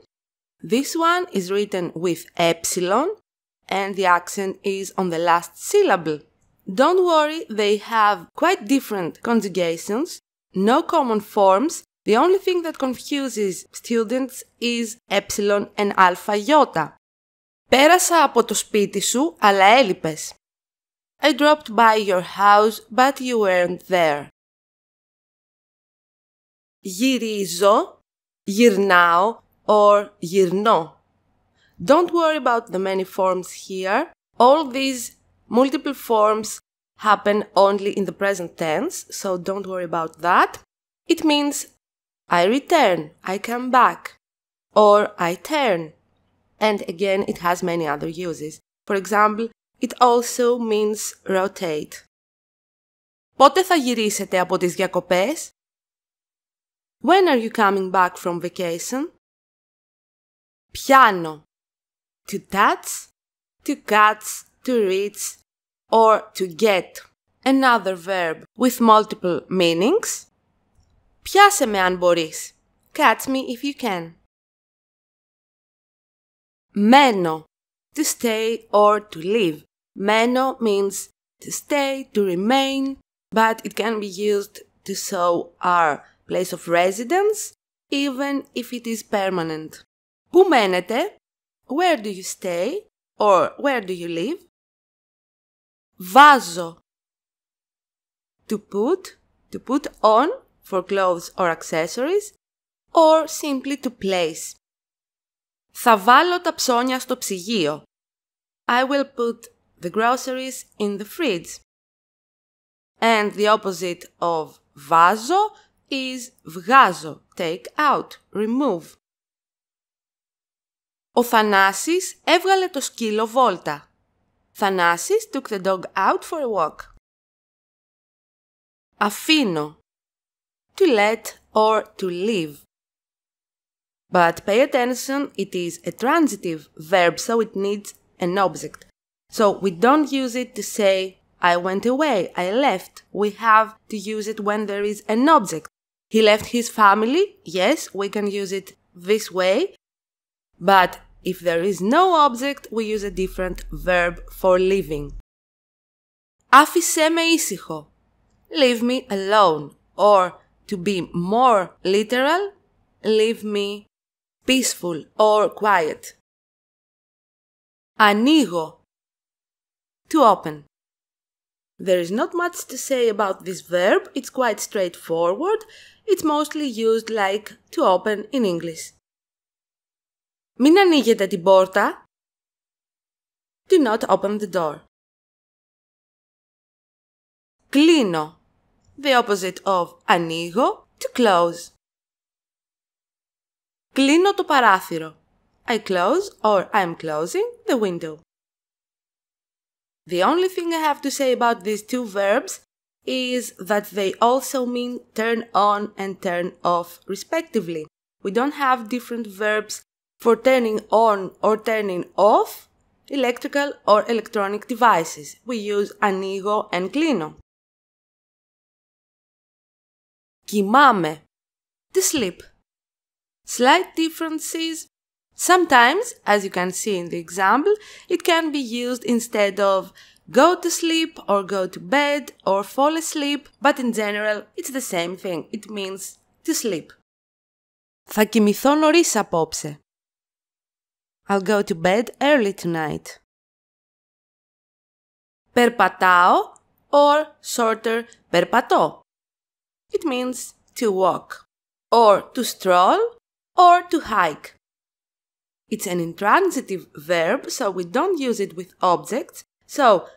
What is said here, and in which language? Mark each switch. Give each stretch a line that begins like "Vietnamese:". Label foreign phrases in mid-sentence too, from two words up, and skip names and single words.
English: This one is written with epsilon and the accent is on the last syllable. Don't worry, they have quite different conjugations, no common forms. The only thing that confuses students is epsilon and alpha iota.
Greek: Πέρασα από το σπίτι σου, αλλά έλειπες.
English: I dropped by your house, but you weren't there.
Greek: Γυρίζω, γυρνάω or γυρνώ.
English: Don't worry about the many forms here. All these multiple forms happen only in the present tense, so don't worry about that. It means I return, I come back, or I turn. And again, it has many other uses. For example, it also means rotate.
Greek: Πότε θα γυρίσετε από τις διακοπές?
English: When are you coming back from vacation?
Greek: Πιάνω.
English: To touch, to catch, to reach, or to get. Another verb with multiple meanings.
Greek: Πιάσε με αν μπορείς.
English: Catch me if you can. Μένω. To stay or to live. Μένω means to stay, to remain, but it can be used to show our place of residence, even if it is permanent.
Greek: Πού μένετε?
English: Where do you stay? Or where do you live? Βάζω. To put on for clothes or accessories, or simply to place.
Greek: Θα βάλω τα ψώνια στο ψυγείο.
English: I will put the groceries in the fridge. And the opposite of βάζω is βγάζω, take out, remove.
Greek: Ο Θανάσης έβγαλε το σκύλο βόλτα.
English: Θανάσης took the dog out for a walk. Αφήνω. To let or to leave. But pay attention, it is a transitive verb, so it needs an object. So we don't use it to say, I went away, I left. We have to use it when there is an object. He left his family. Yes, we can use it this way. But if there is no object, we use a different verb for leaving.
Greek: Άφησέ με ήσυχο.
English: Leave me alone. Or to be more literal, leave me peaceful or quiet. Ανοίγω. To open. There is not much to say about this verb. It's quite straightforward. It's mostly used like to open in English.
Greek: Μην ανοίγετε την πόρτα.
English: Do not open the door. Κλείνω. The opposite of ανοίγω, to close.
Greek: Κλείνω το παράθυρο.
English: I close or I'm closing the window. The only thing I have to say about these two verbs is that they also mean turn on and turn off respectively. We don't have different verbs for turning on or turning off electrical or electronic devices. We use ανοίγω and κλείνω. Κοιμάμαι. To sleep. Slight differences. Sometimes, as you can see in the example, it can be used instead of go to sleep or go to bed or fall asleep, but in general, it's the same thing. It means to sleep.
Greek: Θα κοιμηθώ νωρίς απόψε.
English: I'll go to bed early tonight. Περπατάω or shorter περπατώ. It means to walk, or to stroll, or to hike. It's an intransitive verb, so we don't use it with objects.